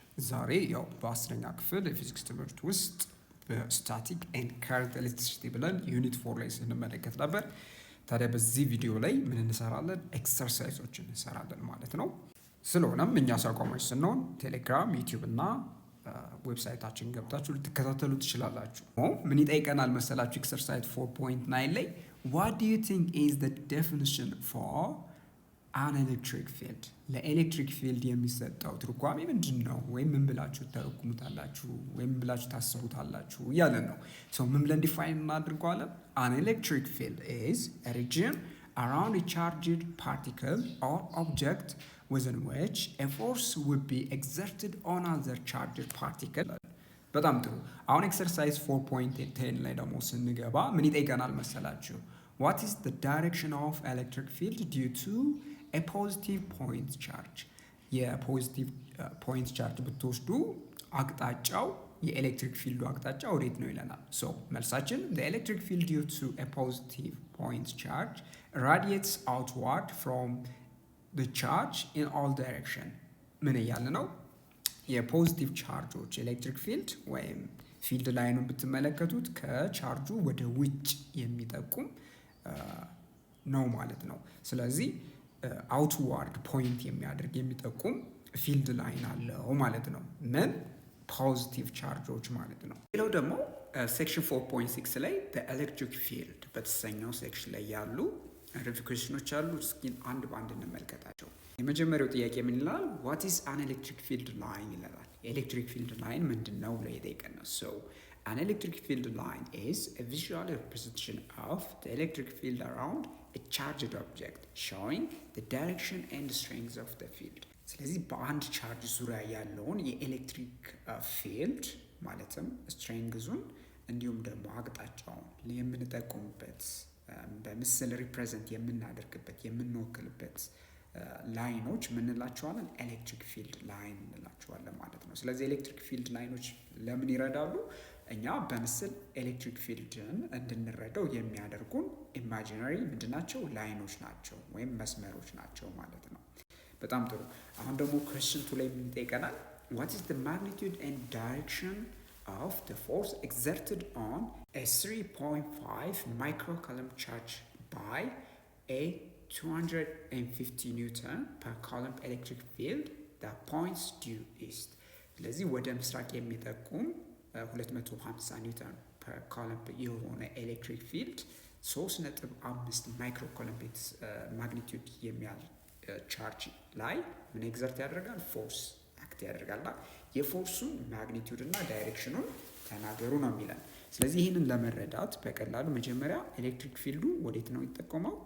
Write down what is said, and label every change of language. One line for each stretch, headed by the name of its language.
Amharic: ዛሬ ያው በአስረኛ ክፍል የፊዚክስ ትምህርት ውስጥ በስታቲክ ኤንድ ከረንት ኤሌክትሪሲቲ ብለን ዩኒት 4 ላይ ስንመለከት ነበር። ታዲያ በዚህ ቪዲዮ ላይ ምን እንሰራለን? ኤክሰርሳይዞችን እንሰራለን ማለት ነው። ስለሆነም እኛ አቋማች ስንሆን ቴሌግራም፣ ዩቲዩብ እና ዌብሳይታችን ገብታችሁ ልትከታተሉ ትችላላችሁ። ምን ይጠይቀናል መሰላችሁ?
English: ኤክሰርሳይዝ 4.9 ላይ what do you think is the definition for an electric field?
Amharic: ለኤሌክትሪክ ፊልድ የሚሰጠው ትርጓሜ ምንድን ነው? ወይም ምን ብላችሁ ተረጉሙታላችሁ? ወይም ምን ብላችሁ ታስቡታላችሁ እያለን ነው። ምን ብለን ዲፋይን እናድርገዋለን?
English: an electric field is a region around a charged particle or object within which a force would be exerted on other charged particle.
Amharic: በጣም ጥሩ። አሁን ኤክሰርሳይዝ 4.10 ላይ ደግሞ ስንገባ ምን ይጠይቀናል መሰላችሁ?
English: what is the direction of electric field due to a positive point charge?
Amharic: የፖዚቲቭ ፖይንት ቻርጅ ብትወስዱ አቅጣጫው የኤሌክትሪክ ፊልዱ አቅጣጫ ወዴት ነው ይለናል። መልሳችን
English: the electric field due to a positive point charge radiates outward from the charge in all direction.
Amharic: ምን እያለ ነው? የፖዚቲቭ ቻርጆች ኤሌክትሪክ ፊልድ ወይም ፊልድ ላይኑን ብትመለከቱት ከቻርጁ ወደ ውጭ የሚጠቁም ነው ማለት ነው። ስለዚህ አውትዋርድ ፖይንት የሚያደርግ የሚጠቁም ፊልድ ላይን አለው ማለት ነው። ምን ፖዚቲቭ ቻርጆች ማለት ነው። ሌላው ደግሞ ሴክሽን 4.6 ላይ ኤሌክትሪክ ፊልድ በተሰኘው ሴክሽን ላይ ያሉ ሪፊኩዌሽኖች አሉ። እስኪ አንድ በአንድ እንመልከታቸው። የመጀመሪያው ጥያቄ ምን ይላል?
English: ዋት ኢዝ አን ኤሌክትሪክ ፊልድ ላይን
Amharic: ይላል። የኤሌክትሪክ ፊልድ ላይን ምንድን ነው ብሎ የጠየቀን ነው።
English: an electric field line is a visual representation of the electric field around a charged object showing the direction and strength of the field.
Amharic: ስለዚህ በአንድ ቻርጅ ዙሪያ ያለውን የኤሌክትሪክ ፊልድ ማለትም ስትሬንግዙን እንዲሁም ደግሞ አቅጣጫውን የምንጠቁምበት በምስል ሪፕሬዘንት የምናደርግበት የምንወክልበት ላይኖች ምንላቸዋለን? ኤሌክትሪክ ፊልድ ላይን እንላቸዋለን ማለት ነው። ስለዚህ ኤሌክትሪክ ፊልድ ላይኖች ለምን ይረዳሉ? እኛ በምስል ኤሌክትሪክ ፊልድን እንድንረዳው የሚያደርጉን ኢማጂነሪ ምንድናቸው? ላይኖች ናቸው ወይም መስመሮች ናቸው ማለት ነው። በጣም ጥሩ። አሁን ደግሞ ኩዌስችን 2 ላይ ምን ይጠይቀናል?
English: what is the magnitude and direction of the force exerted on a 3.5 microcoulomb charge by a 250 Newton per coulomb electric field that points due east.
Amharic: ስለዚህ ወደ ምስራቅ የሚጠቁም 250 ኒውተን ፐር ኮለምብ የሆነ ኤሌክትሪክ ፊልድ 3.5 ማይክሮ ኮለምብ ማግኒቲዩድ የሚያል ቻርጅ ላይ ምን ኤግዘርት ያደርጋል? ፎርስ አክት ያደርጋልና የፎርሱን ማግኒቲዩድ እና ዳይሬክሽኑን ተናገሩ ነው የሚለን። ስለዚህ ይህንን ለመረዳት በቀላሉ መጀመሪያ ኤሌክትሪክ ፊልዱ ወዴት ነው ይጠቆመው?